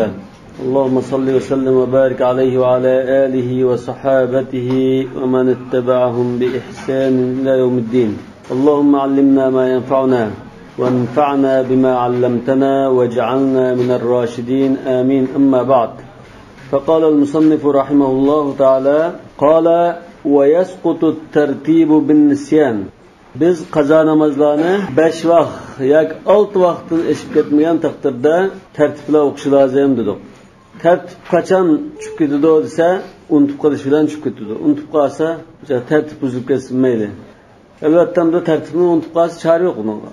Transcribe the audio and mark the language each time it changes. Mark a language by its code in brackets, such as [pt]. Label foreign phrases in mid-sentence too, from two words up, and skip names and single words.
[ar] اللهم صل وسلم وبارك عليه وعلى آله وصحابته ومن اتبعهم بإحسان إلى يوم الدين. اللهم علمنا ما ينفعنا وانفعنا بما علمتنا واجعلنا من الراشدين آمين. أما بعد، فقال المصنف رحمه الله تعالى قال ويسقط الترتيب بالنسيان. [uz] Biz qazo namozlarni 5 vaqt yoki 6 vaqtdan eshib ketmagan taqdirda tartibla o'qish lozim dedik. Tartib qachon tushib ketadi desa, unutib qolish bilan tushib ketadi. Unutib qolsa, tartib buzilib ketmaydi. Albatta bu tartibni unutib qolsa chora yo'q bunga.